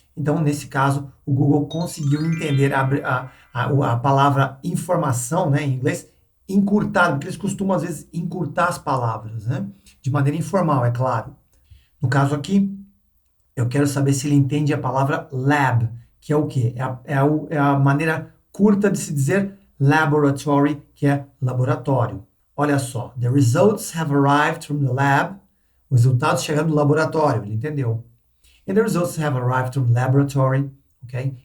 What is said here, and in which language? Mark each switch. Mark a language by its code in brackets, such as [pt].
[pt] Então, nesse caso, o Google conseguiu entender a palavra informação, né, em inglês, encurtado, porque eles costumam, às vezes, encurtar as palavras, né, de maneira informal, é claro. No caso aqui, eu quero saber se ele entende a palavra lab, que é o quê? É a maneira curta de se dizer laboratory, que é laboratório. Olha só, [en] the results have arrived from the lab. [pt] Os resultados chegaram do laboratório, ele entendeu. [en] And the results have arrived from laboratory, ok?